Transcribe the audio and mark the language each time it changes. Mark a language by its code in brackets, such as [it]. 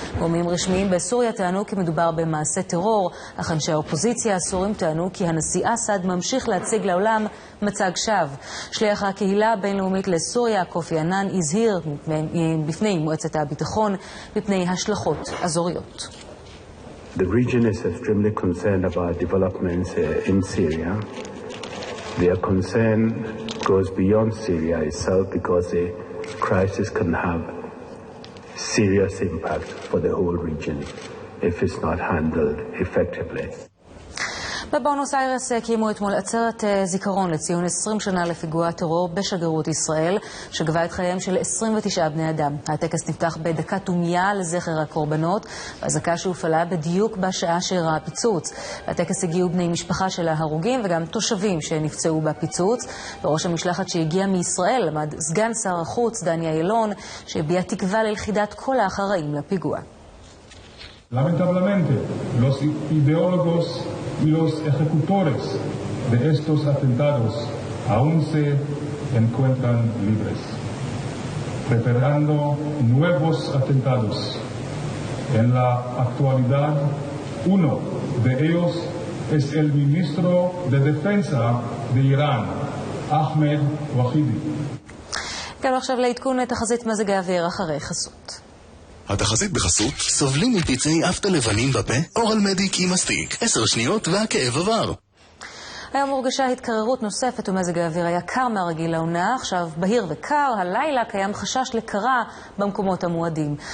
[he] גורמים רשמיים סוריה טענו כי מדובר במעשה טרור, אך אנשי האופוזיציה הסורים טענו כי הנשיא אסד ממשיך להציג לעולם מצג שווא. שליח הקהילה הבינלאומית לסוריה, קופי ענן, הזהיר בפני מועצת הביטחון בפני השלכות אזוריות. [en] The region is extremely concerned about developments in Syria. Their concern goes beyond Syria itself because the crisis can have serious impact for the whole region if it's not handled effectively. [he] בבונוס איירס קיימו אתמול עצרת זיכרון לציון 20 שנה לפיגוע הטרור בשגרירות ישראל, שגבה את חייהם של 29 בני אדם. הטקס נפתח בדקת דומייה לזכר הקורבנות, והזעקה שהופעלה בדיוק בשעה שאירע הפיצוץ. לטקס הגיעו בני משפחה של ההרוגים וגם תושבים שנפצעו בפיצוץ. בראש המשלחת שהגיעה מישראל עמד סגן שר החוץ דני אילון, שהביע תקווה ללכידת כל האחראים לפיגוע. [es] Lamentablemente, los ideólogos y los ejecutores de estos atentados aún se encuentran libres, preparando nuevos atentados. En la actualidad, uno de ellos es el ministro de Defensa de Irán, Ahmed Wahidi. [he] כאן עכשיו לעדכון תחזית מזג האוויר אחרי חסות. התחזית בחסות, סובלים מפצעי אפטה לבנים בפה, אורל מדיק עם מסטיק, 10 שניות והכאב עבר. היום הורגשה התקררות נוספת ומזג האוויר היה קר מהרגיל לעונה, עכשיו בהיר וקר, הלילה קיים חשש לקרה במקומות המועדים.